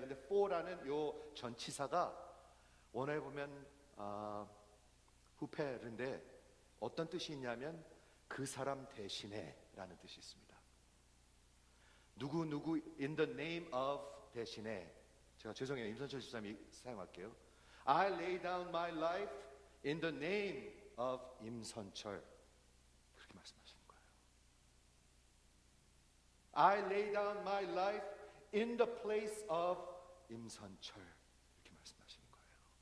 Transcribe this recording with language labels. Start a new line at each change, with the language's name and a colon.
Korean: 근데 for라는 요 전치사가 원어에 보면 후페르인데 어떤 뜻이 있냐면 그 사람 대신에 라는 뜻이 있습니다. 누구
English: in the name of
Korean: 대신에. 제가 죄송해요, 임선철 집사님이 사용할게요.
English: I lay down my life in the name of 임선철, 그렇게 말씀하시는 거예요. I lay down my life in the place of 임선철, 이렇게 말씀하시는 거예요.